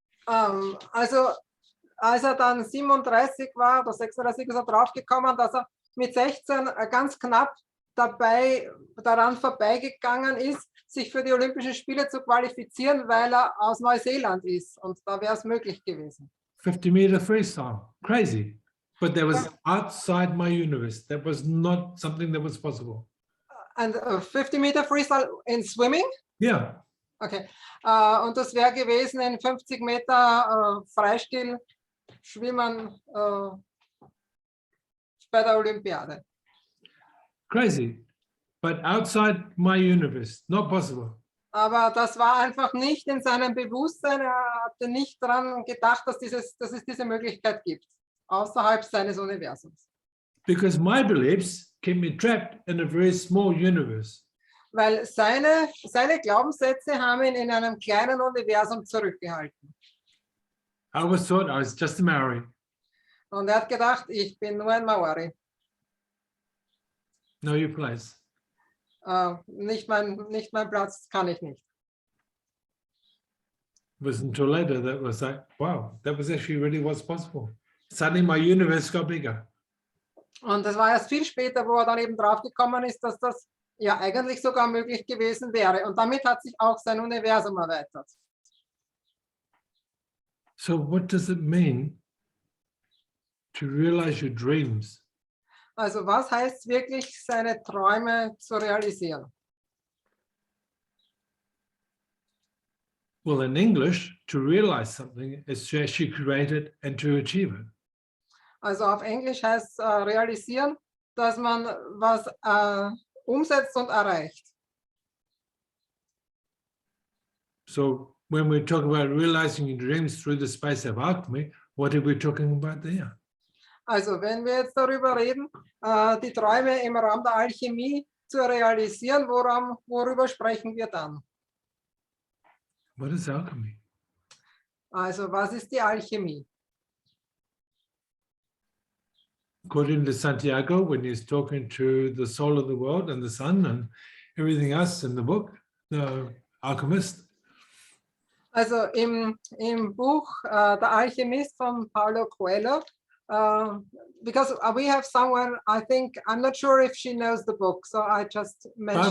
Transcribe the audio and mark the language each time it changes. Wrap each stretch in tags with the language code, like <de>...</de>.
<de>Also als er dann 37 war oder 36 ist er draufgekommen, dass er mit 16 ganz knapp daran vorbeigegangen ist, sich für die Olympischen Spiele zu qualifizieren, weil er aus Neuseeland ist. Und da wäre es möglich gewesen.</de> <en>50-meter freestyle, crazy. But that was outside my universe. That was not something that was possible. And 50-meter freestyle in swimming? Yeah. Okay.</en> <de>Und das wäre gewesen in 50 Meter Freistil schwimmen bei der Olympiade.</de> <en>Crazy. But outside my universe, not possible.</en> <de>Aber das war einfach nicht in seinem Bewusstsein. Er hatte nicht daran gedacht, dass es diese Möglichkeit gibt, außerhalb seines Universums.</de> <en>Because my beliefs keep me trapped in a very small universe.</en> <de>Weil seine Glaubenssätze haben ihn in einem kleinen Universum zurückgehalten.</de> <en>I always thought I was just a Maori.</en> <de>Und er hat gedacht, ich bin nur ein Maori.</de> <en>Know your place.</en> <de>Nicht mein Platz, kann ich nicht.</de> <en>It was until later that was like, wow, that was actually really what's possible. Suddenly my universe got bigger.</en> <de>Und das war erst viel später, wo er dann eben drauf gekommen ist, dass das ja eigentlich sogar möglich gewesen wäre. Und damit hat sich auch sein Universum erweitert.</de> <en>So what does it mean to realize your dreams?</en> <de>Also was heißt wirklich, seine Träume zu realisieren?</de> <en>Well, in English, to realize something is to actually create it and to achieve it.</en> <de>Also auf Englisch heißt realisieren, dass man was umsetzt und erreicht.</de> <en>So when we talk about realizing your dreams through the space of alchemy, what are we talking about there?</en> <de>Also wenn wir jetzt darüber reden, die Träume im Raum der Alchemie zu realisieren, worüber sprechen wir dann?</de> <en>What is alchemy?</en> <de>Also was ist die Alchemie?</de> <en>According to Santiago, when he's talking to the soul of the world and the sun and everything else in the book, the alchemist,</en> <de>Also im Buch Der Alchemist von Paulo Coelho,</de> <en>because we have someone, I think, I'm not sure if she knows the book, so I just mentioned.</en>